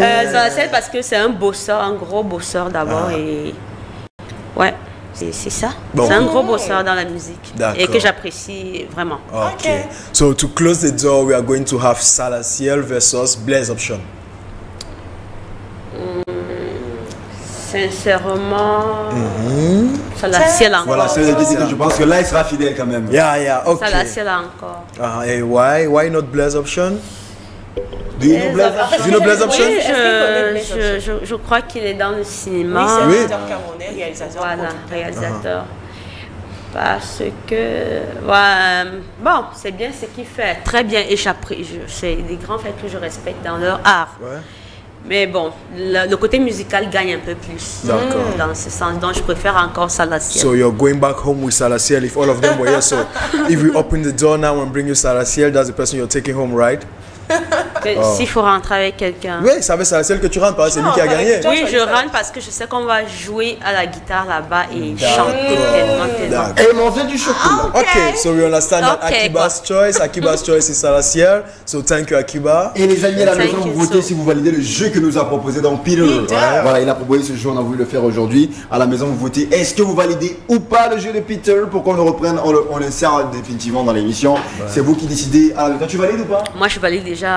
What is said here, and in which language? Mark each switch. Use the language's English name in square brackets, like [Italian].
[French] Salaciel parce que c'est un bosseur, un gros bosseur d'abord. Et ouais. C'est ça. Bon. C'est un gros bosseur dans la musique et que j'apprécie vraiment. [English] Okay. So to close the door, we are going to have Salaciel versus Blaise Option. [French] Sincèrement, Salaciel encore. Voilà, c'est ce que je pense que là il sera fidèle quand même. [English] Yeah, okay. [French] Salaciel encore. Et [English] why not Blaise Option? Do you know Blaise Option? [French] Oui, je crois qu'il est dans le cinéma. Oui, c'est un acteur camerounais, réalisateur. Voilà, réalisateur. Parce que, bon, c'est bien ce qu'il fait, très bien, et c'est des grands faits que je respecte dans leur art. Ouais. Mais bon, le côté musical gagne un peu plus dans ce sens, donc je préfère encore Salaciel. [English] So you're going back home with Salaciel if all of them were here. So if we open the door now and bring you Salaciel, that's the person you're taking home, right? [French] S'il faut rentrer avec quelqu'un. Oui, c'est avec Salaciel que tu rentres, parce que c'est lui qui a gagné. Oui, je rentre parce que je sais qu'on va jouer à la guitare là-bas et chanter tellement. Et manger du chocolat. [English] Okay, so we understand that Akiba's choice is Salaciel. So thank you, Akiba. [French] Et les amis à la maison, vous votez si vous validez le jeu que nous a proposé dans Peter. Voilà, il a proposé ce jeu, on a voulu le faire aujourd'hui. À la maison, vous votez. Est-ce que vous validez ou pas le jeu de Peter pour qu'on le reprenne, on l'insère définitivement dans l'émission. C'est vous qui décidez. Alors, toi, tu valides ou pas? Moi, je valide déjà.